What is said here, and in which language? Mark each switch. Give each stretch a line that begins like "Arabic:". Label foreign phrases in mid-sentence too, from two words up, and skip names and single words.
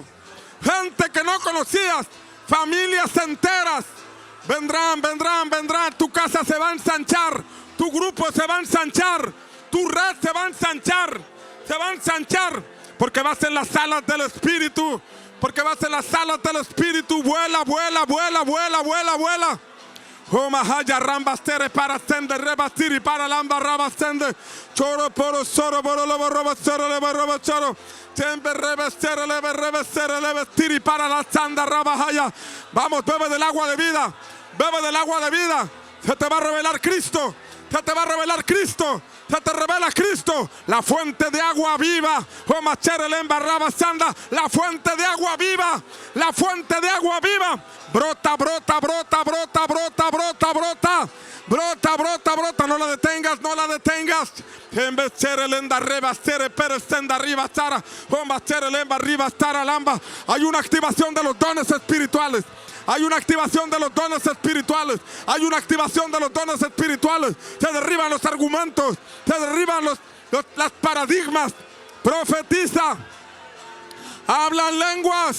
Spanish: Gente que no conocías, familias enteras, vendrán, vendrán, vendrán. Tu casa se va a ensanchar, tu grupo se va a ensanchar, tu red se va a ensanchar, se va a ensanchar, porque vas en las alas del Espíritu, porque vas en las alas del Espíritu. Vuela, vuela, vuela, vuela, vuela, vuela. Oh, mahaya rambastere para sende rebastiri para lamba rabastende choro poro soro poro lobo robo choro tembe revestere leve revestere leve tiri para la sanda rabahaya. Vamos, bebe del agua de vida, bebe del agua de vida. Se te va a revelar Cristo, se te va a revelar Cristo, se te revela Cristo, la fuente de agua viva. Oh, machere lemba rabasanda, la fuente de agua viva, la fuente de agua viva. Brota, brota, brota, brota, brota, brota, brota. Brota, brota, brota. No la detengas, no la detengas. En vez de lenda reba, sere peresenda arriba, sara. Bomba, sere lemba arriba, sara, lamba. Hay una activación de los dones espirituales. Hay una activación de los dones espirituales. Hay una activación de los dones espirituales. Se derriban los argumentos. Se derriban las paradigmas. Profetiza. Habla en lenguas.